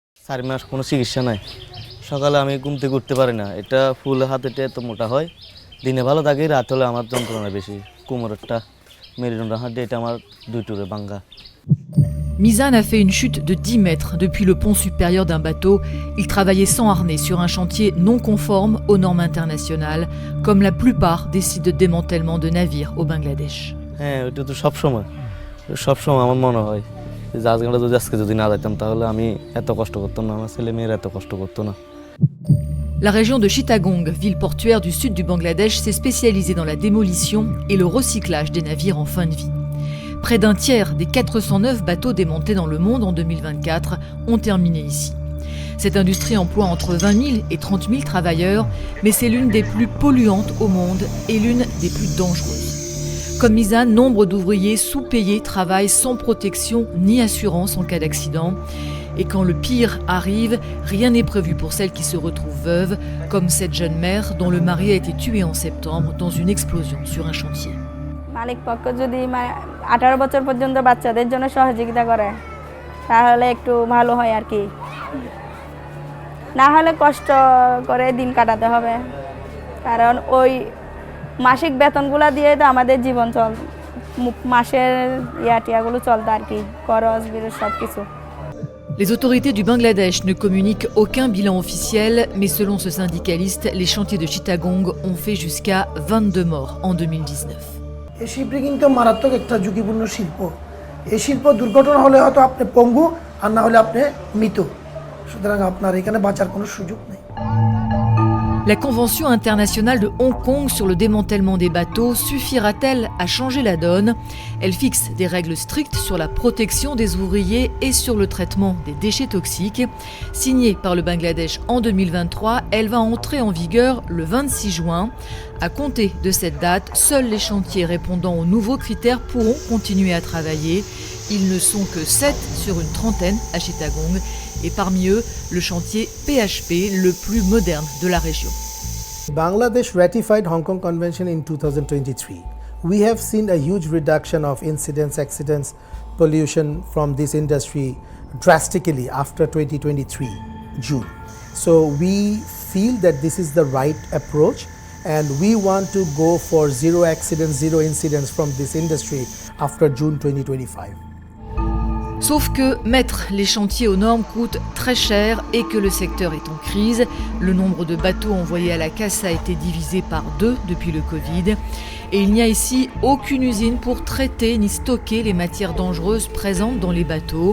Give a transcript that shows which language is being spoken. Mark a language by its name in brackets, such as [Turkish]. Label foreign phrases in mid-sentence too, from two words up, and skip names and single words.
[Bangla] 4 মাস কোনো চিকিৎসা নাই। সকালে আমি ঘুম থেকে উঠতে পারি না, এটা ফুল হাতেটা এত মোটা হয়, দিনে ভালো থাকি, রাত হলে আমার যন্ত্রণা বেশি, কোমরেরটা মেরুদণ্ড হাঁটি এটা আমার 2 টুরে ভাঙ্গা। [French] Mizan a fait une chute de 10 mètres depuis le pont supérieur d'un bateau. Il travaillait sans harnais sur un chantier non conforme aux normes internationales, comme la plupart des sites de démantèlement de navires au Bangladesh. [Bangla] হ্যাঁ, ওইটা তো সবসময় আমার মনে হয় যে আজকে যদি না যাইতাম তাহলে আমি এত কষ্ট করতাম না, আমার ছেলে মেয়েরা এত কষ্ট করতো না। [French] La région de Chittagong, ville portuaire du sud du Bangladesh, s'est spécialisée dans la démolition et le recyclage des navires en fin de vie. Près d'un tiers des 409 bateaux démontés dans le monde en 2024 ont terminé ici. Cette industrie emploie entre 20 000 et 30 000 travailleurs, mais c'est l'une des plus polluantes au monde et l'une des plus dangereuses. Comme Mizan, nombre d'ouvriers sous-payés travaillent sans protection ni assurance en cas d'accident. Et quand le pire arrive, rien n'est prévu pour celles qui se retrouvent veuves, comme cette jeune mère dont le mari a été tué en septembre dans une explosion sur un chantier. [Bangla] মালিক পক্ষ যদি 18 বছর পর্যন্ত বাচ্চাদের জন্য সহযোগিতা করে তাহলে একটু ভালো হয় আর কি, না হলে কষ্ট করে দিন কাটাতে হবে, কারণ ওই মাসিক বেতনগুলো দিয়ে তো আমাদের জীবন মাসের টিয়াগুলো চলতে আর কি, খরচ বিরস সব কিছু। [French] Les autorités du Bangladesh ne communiquent aucun bilan officiel, mais selon ce syndicaliste, les chantiers de Chittagong ont fait jusqu'à 22 morts en 2019. [Bangla] এই শিপরিং তো মারাত্মক একটা ঝুঁকিপূর্ণ শিল্প। এই শিল্প দুর্ঘটনা হলে হয়তো আপনি পঙ্গু, আর না হলে আপনি মৃত, সুতরাং আপনার এখানে বাঁচার কোনো সুযোগ নেই। [French] La Convention internationale de Hong Kong sur le démantèlement des bateaux suffira-t-elle à changer la donne ? Elle fixe des règles strictes sur la protection des ouvriers et sur le traitement des déchets toxiques. Signée par le Bangladesh en 2023, elle va entrer en vigueur le 26 juin. À compter de cette date, seuls les chantiers répondant aux nouveaux critères pourront continuer à travailler. Ils ne sont que 7 sur une trentaine à Chittagong, et parmi eux, le chantier PHP, le plus moderne de la région. [English] Bangladesh ratified Hong Kong Convention in 2023. We have seen a huge reduction of incidents, accidents, pollution from this industry drastically after 2023 June. So we feel that this is the right approach, and we want to go for zero accidents, zero incidents from this industry after June 2025. [French] Sauf que mettre les chantiers aux normes coûte très cher et que le secteur est en crise. Le nombre de bateaux envoyés à la casse a été divisé par 2 depuis le Covid. Et il n'y a ici aucune usine pour traiter ni stocker les matières dangereuses présentes dans les bateaux.